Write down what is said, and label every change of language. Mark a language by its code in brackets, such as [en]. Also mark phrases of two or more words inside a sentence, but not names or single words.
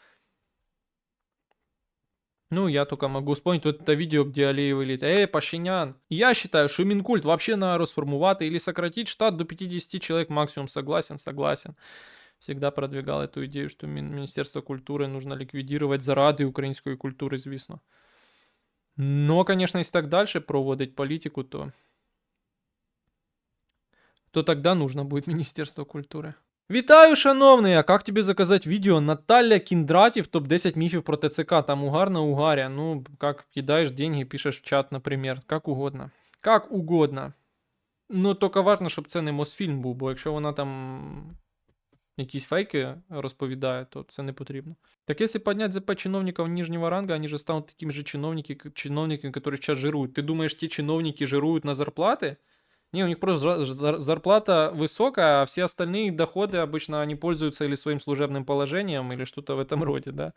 [ru] Ну, я только могу вспомнить вот это видео, где Алиев говорит: Пашинян, я считаю, что Минкульт вообще надо расформувати или сократить штат до 50 человек максимум. Согласен, согласен. Всегда продвигал эту идею, что Министерство культуры нужно ликвидировать [uk] заради української культури, звісно. [ru] Но, конечно, если так дальше проводить политику, то тогда нужно будет Министерство культуры. [uk] Вітаю, шановний! [ru] А как тебе заказать видео? Наталья Кіндратів, топ-10 мифов про ТЦК. Там угарно угаря. Ну, как кидаешь деньги, пишешь в чат, например. Как угодно. Как угодно. Ну, только важно, [uk] щоб це не Мосфільм був, бо якщо вона там якісь фейки розповідає, то це не потрібно. [ru] Так если поднять ЗП чиновников нижнего ранга, они же станут такими же чиновниками, которые сейчас жируют. Ты думаешь, те чиновники жируют на зарплаты? Не, у них просто зарплата высокая, а все остальные доходы обычно они пользуются или своим служебным положением, или что-то в этом роде, да.